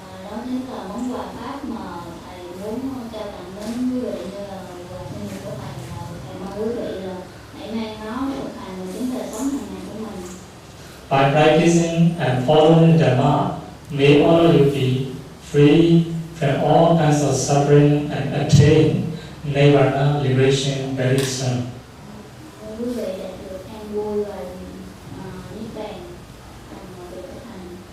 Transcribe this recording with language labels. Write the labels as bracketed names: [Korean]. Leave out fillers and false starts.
[Vietnamese] Đó chính là món quà pháp mà thầy muốn trao tặng đến quý vị như là quà sinh nhật của thầy, là thầy mong quý vị là hãy mang nó thực hành vào chính đời sống hàng ngày của mình. [English] By practicing and following Dhamma, may all of you be free from all kinds of suffering and attain Nirvana liberation very soon. [Vietnamese] Quý vị đạt được an vui và niết bàn bằng việc thực hành.